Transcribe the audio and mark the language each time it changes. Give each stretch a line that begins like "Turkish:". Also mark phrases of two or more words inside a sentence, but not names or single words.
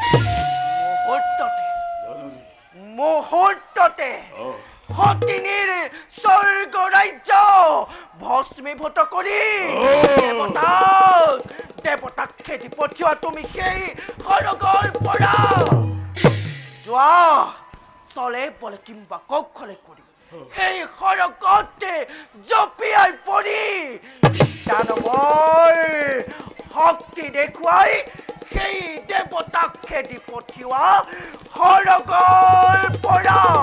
Assamese: মুহূৰ্ততে সতিনীৰ স্বৰ্গ ৰাজ্য ভস্মীভূত কৰি দেৱতাক খেদি পঠিওৱা তুমি সেই সৰগৰ পৰা যোৱা তলে বলে কিংবা কৌশলে কৰি সেই সৰগতে জপিয়াই পৰি দানৱৰ শক্তি দেখুৱাই সেই দেৱতাক খেদি পঠিওৱা সৰগৰ পৰা